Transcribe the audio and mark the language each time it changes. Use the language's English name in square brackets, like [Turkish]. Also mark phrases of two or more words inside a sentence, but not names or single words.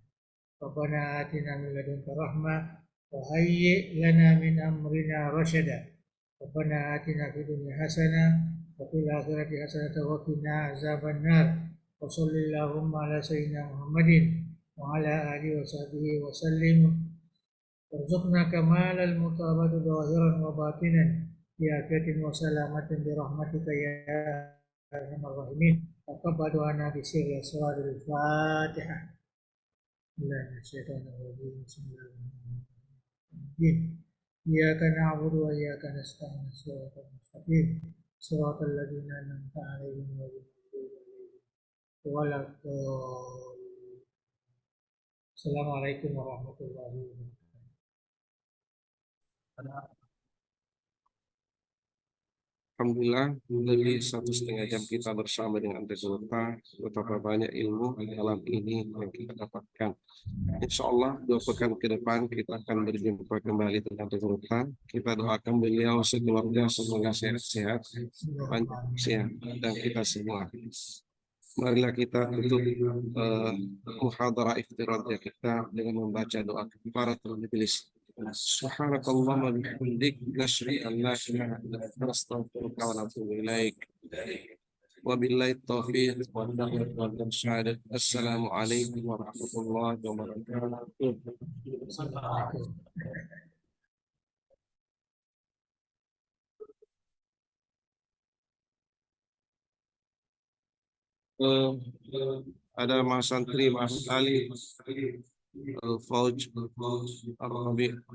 [Arabic] ربنا آتنا من لدنك رحمة وهيئ لنا من أمرنا رشدا. ربنا آتنا في الدنيا حسنة وفي الآخرة حسنة وقنا عذاب النار. وصل اللهم على سيدنا محمد وعلى آله وصحبه وسلم. وارزقنا كمال المتابعة ظاهرا وباطنا بعافية وسلامة برحمتك يا أرحم الراحمين. تقبل دعاءنا بسر أسرار الفاتحة. بسم الله الرحمن الرحيم. بسم الله الرحمن الرحيم. إياك نعبد وإياك نستعين. الصراط المستقيم. صراط الذين أنعمت عليهم غير المغضوب عليهم ولا الضالين. السلام عليكم ورحمة الله وبركاته. [Indonesian] Alhamdulillah, dari 1,5 jam kita bersama dengan Anda Zulfa, betapa banyak ilmu dalam ini yang kita dapatkan. [Arabic] إن شاء الله [Indonesian] 2 pekan ke depan kita akan berjumpa kembali dengan Anda Zulfa. Kita doakan beliau sekeluarga semoga sehat-sehat, panjang usia, dan kita semua. Marilah kita tutup [Arabic] محاضرة افتراضية [Indonesian] kita dengan membaca doa [Arabic] كفارة المجلس. سبحانك اللهم بحمدك نشهد أن لا إله إلا أنت نستغفرك ونتوب إليك. وبالله التوفيق والهداية والإرشاد. السلام عليكم ورحمة الله وبركاته. [Indonesian] Ada Mas Santri, Mas Ali, Fauj, Arabi.